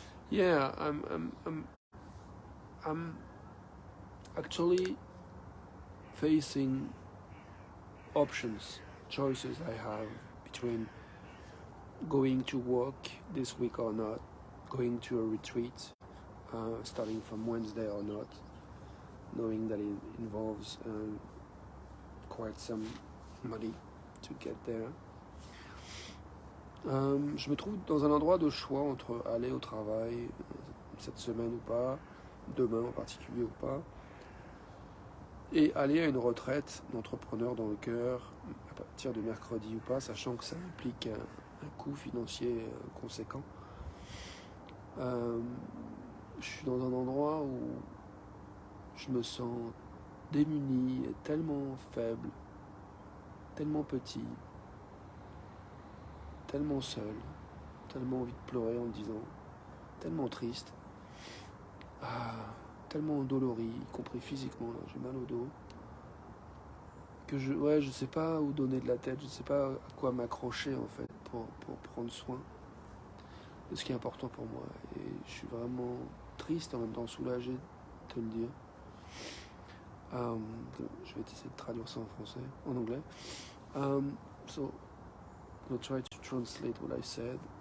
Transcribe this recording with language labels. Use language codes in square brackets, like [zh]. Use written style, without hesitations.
[en] Yeah, I'm actually facing choices I have between going to work this week or not, going to a retreat starting from Wednesday or not, knowing that it involves quite some money to get there. [fr] Je me trouve dans un endroit de choix entre aller au travail cette semaine ou pas, demain en particulier ou pas, et aller à une retraite d'entrepreneur dans le cœur à partir de mercredi ou pas, sachant que ça implique un coût financier conséquent. Je suis dans un endroit où je me sens démuni et tellement faible, tellement petit, tellement seul, tellement envie de pleurer en me disant, tellement triste, tellement endolori, y compris physiquement, là, j'ai mal au dos, que je sais pas où donner de la tête, je sais pas à quoi m'accrocher en fait pour prendre soin de ce qui est important pour moi. Et je suis vraiment triste en même temps soulagé de te le dire. Je vais essayer de traduire ça en français, en anglais. [en] So I'll try to translate what I said.